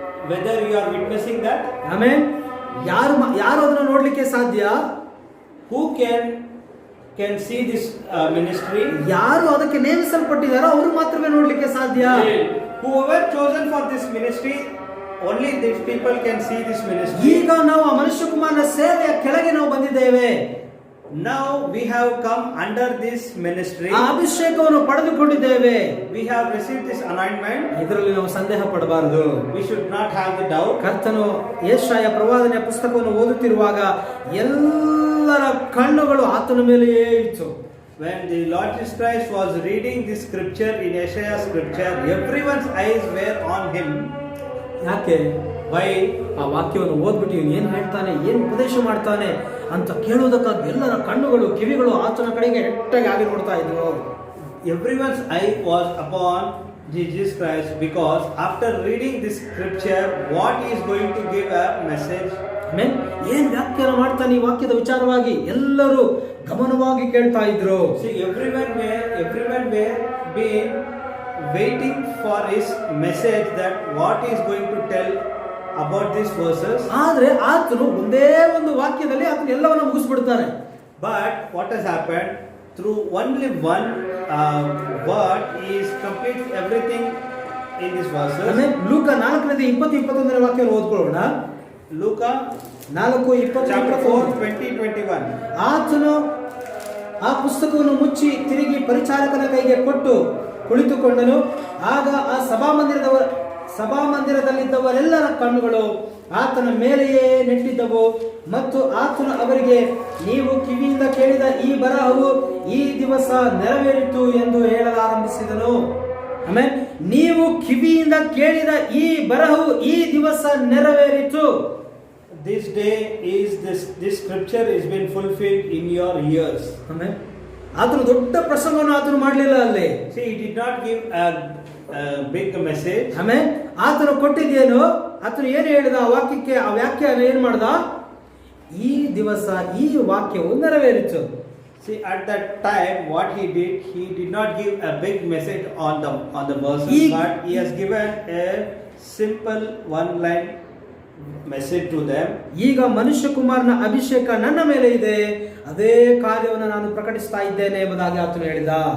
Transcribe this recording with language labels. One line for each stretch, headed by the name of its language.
English: Whether you are witnessing that?
Kannada: Amen. ಯಾರು ಅದನ್ನು ನೋಡ್ಲಿಕ್ಕೆ ಸಾಧ್ಯ?
English: Who can see this ministry?
Kannada: ಯಾರು ಅದಕ್ಕೆ ನೇಮಿಸಲ್ಪಟ್ಟಿದ್ದಾರೋ ಅವರು ಮಾತ್ರವೇ ನೋಡ್ಲಿಕ್ಕೆ ಸಾಧ್ಯ.
English: Whoever chosen for this ministry, only these people can see this ministry.
Kannada: ಈಗ ನಾವು ಆ ಮನುಷ್ಯ ಕುಮಾರನ ಸೇವೆಯ ಕೆಳಗೆ ನಾವು ಬಂದಿದ್ದೇವೆ.
English: Now we have come under this ministry.
Kannada: ಆ ಅಭಿಷೇಕವನ್ನು ಪಡೆದುಕೊಂಡಿದ್ದೇವೆ.
English: We have received this anointment.
Kannada: ಇದರಲ್ಲಿ ನಾವು ಸಂದೇಹ ಪಡಬಾರದು.
English: We should not have the doubt.
Kannada: ಕರ್ತನು ಯೆಶಾಯ ಪ್ರವಾದನೆಯ ಪುಸ್ತಕವನ್ನು ಓದುತ್ತಿರುವಾಗ ಎಲ್ಲರ ಕಣ್ಣುಗಳು ಆತನ ಮೇಲೆಯೇ ಇತ್ತು.
English: When the Lord Jesus Christ was reading this scripture in Isaiah scripture, everyone's eyes were on him.
Kannada: ಯಾಕೆ?
English: Why?
Kannada: ಆ ವಾಕ್ಯವನ್ನು ಓದ್ಬಿಟ್ಟು ಇವನು ಏನ್ ಹೇಳ್ತಾನೆ, ಏನ್ ಉಪದೇಶ ಮಾಡ್ತಾನೆ ಅಂತ ಕೇಳುವುದಕ್ಕಾಗಿ ಎಲ್ಲರ ಕಣ್ಣುಗಳು ಕಿವಿಗಳು ಆತನ ಕಡೆಗೆ ಹೆಟ್ಟಾಗಿ ಆಗಿ ನೋಡ್ತಾ ಇದ್ವು.
English: Everyone's eye was upon Jesus Christ, because after reading this scripture, what he is going to give a message.
Kannada: Amen. ಏನ್ ವ್ಯಾಖ್ಯಾನ ಮಾಡ್ತಾನೆ ಈ ವಾಕ್ಯದ ವಿಚಾರವಾಗಿ ಎಲ್ಲರೂ ಗಮನವಾಗಿ ಕೇಳ್ತಾ ಇದ್ರು.
English: See, everyone were being waiting for his message, that what he is going to tell about these verses.
Kannada: ಆದ್ರೆ ಆತನು ಒಂದೇ ಒಂದು ವಾಕ್ಯದಲ್ಲಿ ಆತನು ಎಲ್ಲವನ್ನ ಮುಗಿಸ್ಬಿಡ್ತಾನೆ.
English: But what has happened? Through only one word, he is complete everything in these verses.
Kannada: Amen. ಲೂಕ 4:20-21 ವಾಕ್ಯವನ್ನು ಓದ್ಕೊಳ್ಳೋಣ.
English: Luke 4:20 chapter 4, 20-21.
Kannada: ಆತನು ಆ ಪುಸ್ತಕವನ್ನು ಮುಚ್ಚಿ ತಿರುಗಿ ಪರಿಚಾರಕನ ಕೈಗೆ ಕೊಟ್ಟು ಕುಳಿತುಕೊಂಡನು. ಆಗ ಆ ಸಭಾಮಂದಿರದಲ್ಲಿದ್ದವರೆಲ್ಲರ ಕಣ್ಣುಗಳು ಆತನ ಮೇಲೆಯೇ ನೆಟ್ಟಿದ್ದವು. ಮತ್ತು ಆತನು ಅವರಿಗೆ, ನೀವು ಕಿವಿಯಿಂದ ಕೇಳಿದ ಈ ಬರಹವು ಈ ದಿವಸ ನೆರವೇರಿತು ಎಂದು ಹೇಳಲಾರಂಭಿಸಿದನು. ಆಮೆನ್. ನೀವು ಕಿವಿಯಿಂದ ಕೇಳಿದ ಈ ಬರಹವು ಈ ದಿವಸ ನೆರವೇರಿತು.
English: This day is this scripture is been fulfilled in your ears.
Kannada: Amen. ಆತನು ದೊಡ್ಡ ಪ್ರಸಂಗವನ್ನು ಆತನು ಮಾಡಲಿಲ್ಲ ಅಲ್ಲಿ.
English: See, he did not give a big message.
Kannada: Amen. ಆತನು ಕೊಟ್ಟಿದ್ದೇನು? ಆತನು ಏನು ಹೇಳಿದ ಆ ವಾಕ್ಯಕ್ಕೆ, ಆ ವ್ಯಾಖ್ಯಾನ ಏನು ಮಾಡ್ದ? ಈ ದಿವಸ ಈ ವಾಕ್ಯವು ನೆರವೇರಿತು.
English: See, at that time, what he did not give a big message on the verses, but he has given a simple one line message to them.
Kannada: ಈಗ ಮನುಷ್ಯ ಕುಮಾರನ ಅಭಿಷೇಕ ನನ್ನ ಮೇಲೆ ಇದೆ, ಅದೇ ಕಾರ್ಯವನ್ನು ನಾನು ಪ್ರಕಟಿಸ್ತಾ ಇದ್ದೇನೆ ಎಂಬುದಾಗಿ ಆತನು ಹೇಳಿದ.